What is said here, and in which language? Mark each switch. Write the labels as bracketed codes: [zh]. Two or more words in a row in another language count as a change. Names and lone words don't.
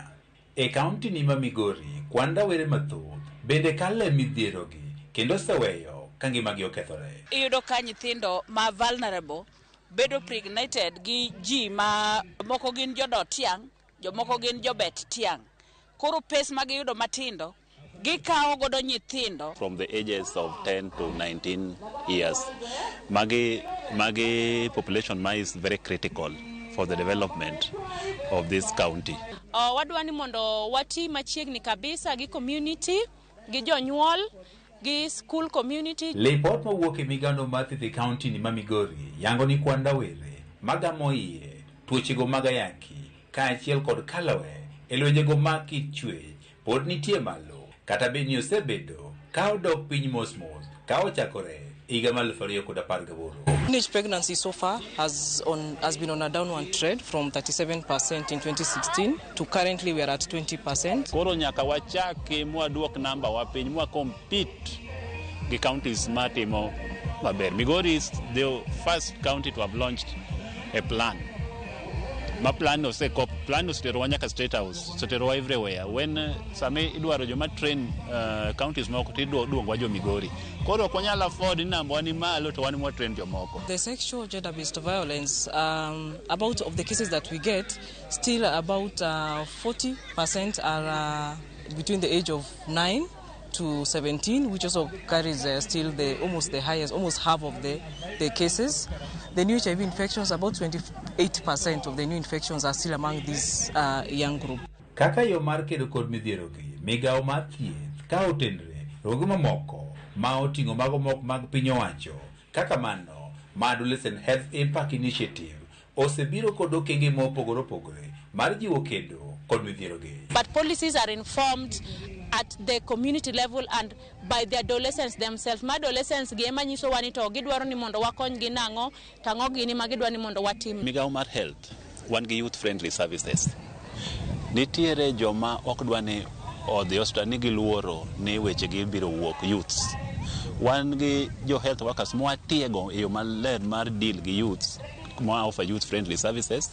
[luo] E kaunti ni ma Migori kwan rawere mathoth bende kale midhiero gi kendo seweyo ka ngimagi okethore. Iyudo ka nyithindo ma vulnerable bedo pregnated gi ji ma moko gin jodot tiang', jomoko gin jobet tiang'. Koro pes magiyudo matindo gikao godo nyithindo [en] from the ages of 10 to 19 years. Magi population is very critical for the development of this county. [luo] Wadwani mondo wati machiegni kabisa gi community, gi jonyuol, gi [en] school community. [luo] Report mawuok e migano mar thieth county ni ma Migori yango ni kwan rawere magamo iye tuochego magayaki kaachiel kod kalawe e lwenjego mag kichwech pod nitie malo. Kata beni osebedo ka odok piny mos ka ochakore higa mar 2018. [en] Teenage pregnancy so far has been on a downward trend from 37% in 2016 to currently we are at 20%. [luo] Koro nyaka wachake mwaduok namba wa piny mwa compete gi counties matimo maber. [en] Migori is the first county to have launched a plan. [luo] Ma plan osotero nyaka state house, osotero everywhere. When same idwaro joma train counties moko tiduongwa jo Migori. Koro konyala afford namba wani malo to wani mo train jomoko. [en] The sexual gender-based violence, about of the cases that we get, still about 40% are between the age of 9 to 17, which also carries still almost the highest, almost half of the cases. The new HIV infections, about 28% of the new infections are still among this young group. [luo] Kaka yo mar kedo kod midhiero gi, migawo mar thieth ka otenre rogo mamoko ma oting'o mago mok mag piny owacho kaka mano ma Adolescent Health Impact Initiative osebiro kod okenge mopogore opogore mar jiwo kedo kod midhiero gi. [en] But policies are informed at the community level and by the adolescents themselves. [luo] Ma adolescents gi ema nyiso wani to gidwaro ni mondo wakony gi nang'o, tang'o gini ma gidwaro ni mondo watim. Migawo mar health wan gi [en] youth friendly services. [luo] Nitiere joma ok dwani odhi hospital ni giluoro ni weche gi biro wuok youths. Wan gi jo health workers mwatiego e yo maler mar deal gi youths mwa [en] offer youth friendly services.